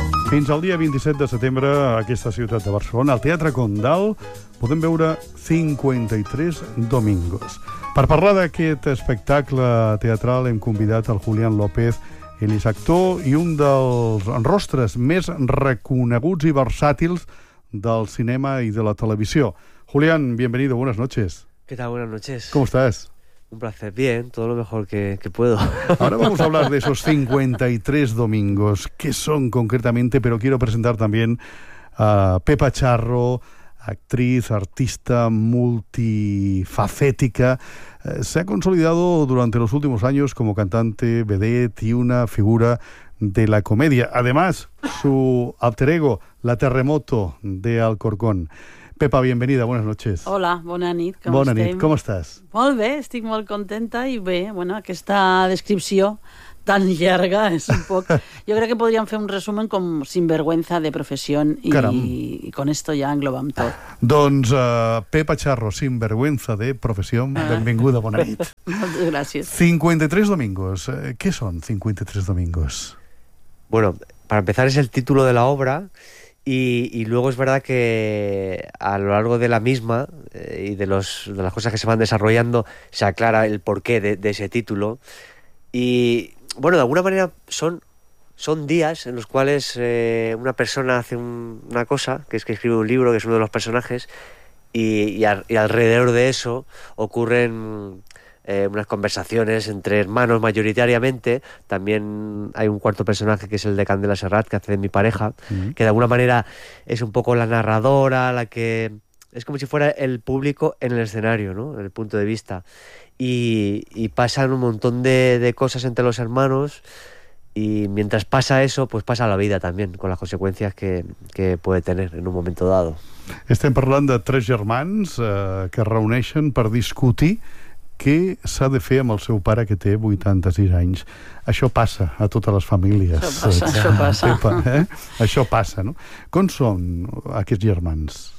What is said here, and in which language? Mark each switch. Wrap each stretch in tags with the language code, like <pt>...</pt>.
<ca>Fins al dia 27 de setembre a aquesta ciutat de Barcelona, al Teatre Condal, podem veure 53 Domingos. Per parlar d'aquest espectacle teatral hem convidat el Julián López. Ell és actor i un dels rostres més reconeguts i versàtils del cinema i de la televisió.</ca> <es>Julián, bienvenido, buenas noches. ¿Qué tal? Buenas noches. ¿Cómo estás? Un placer, bien, todo lo mejor que puedo. Ahora vamos a hablar de esos 53 Domingos, que son concretamente, pero quiero presentar también a Pepa Charro, actriz, artista, multifacética. Se ha consolidado durante los últimos años como cantante, vedette y una figura de la comedia. Además, su alter ego, La Terremoto de Alcorcón. Pepa, bienvenida, buenas noches.</es> <ca>Hola, bona nit.</ca> <es>¿Cómo estás?</es> <ca>Molt bé, estic molt contenta i bé, bueno, aquesta descripció tan llarga és un poc... Jo crec que podríem fer un resumen com sinvergüenza de professió i</ca> <es>con esto ya</es> <ca>englobam tot. Doncs Pepa Charro, sinvergüenza de professió, benvinguda, bona nit. Moltes gràcies. 53 Domingos, què són 53 Domingos?</ca> <es>Bueno, para empezar es el título de la obra... Y luego es verdad que a lo largo de la misma y de las cosas que se van desarrollando se aclara el porqué de ese título. Y bueno, de alguna manera son días en los cuales una persona hace una cosa, que es que escribe un libro, que es uno de los personajes, y alrededor de eso ocurren unas conversaciones entre hermanos mayoritariamente. También hay un cuarto personaje que es el de Candela Serrat, que hace de mi pareja, mm-hmm. que de alguna manera es un poco la narradora, la que es como si fuera el público en el escenario, ¿no? En el punto de vista. Y pasan un montón de cosas entre los hermanos, y mientras pasa eso, pues pasa la vida también, con las consecuencias que puede tener en un momento dado.</es> <ca>Estem parlant de tres germans que reuneixen per discutir què s'ha de fer amb el seu pare, que té 86 anys. Això passa a totes les famílies. Això passa. Això passa, no? Com són aquests germans?</ca>